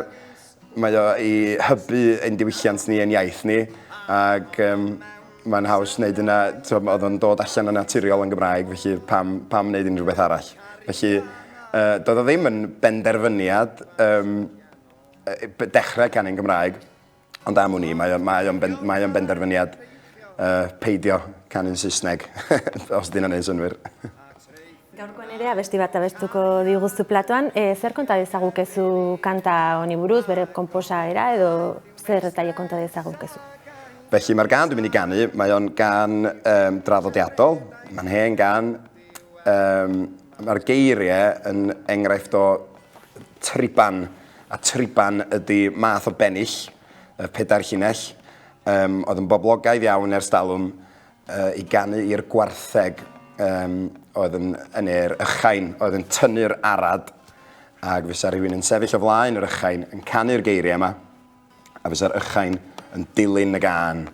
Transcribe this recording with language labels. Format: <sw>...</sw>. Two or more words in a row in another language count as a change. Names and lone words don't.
<cy>Mae o i hybu ein diwylliant ni, ein iaith ni, ac mae'n haws wneud yna, oedd o'n dod allan yn naturiol yn Gymraeg, felly pam wneud unrhyw beth arall. Felly, doedd o ddim yn benderfyniad dechrau canu'n Gymraeg, ond am hwnni, mae o'n benderfyniad peidio canu'n Saesneg, os dyn nhw'n synwyr.</cy> <eu>Gaurkoan ere, abesti bat abestuko diguztu platoan, zer konta dezagukezu kanta honi buruz, bere konposaera edo zer detaile konta dezagukezu?</eu> <cy>Felly mae'r gan dwi'n mynd i ganu, mae o'n gan draddodiadol, mae'n hen gan. Mae'r geiriau yn enghraifft o triban, a triban ydy math o bennill, pedair llinell, oedd yn boblogaidd iawn ers talwm i ganu i'r gwartheg oedd yn yr ychain, oedd yn tynnu'r arad, ac fysa rhywun yn sefyll o flaen yr ychain yn canu'r geiriau yma, a fysa'r ychain yn dilyn y gan.</cy>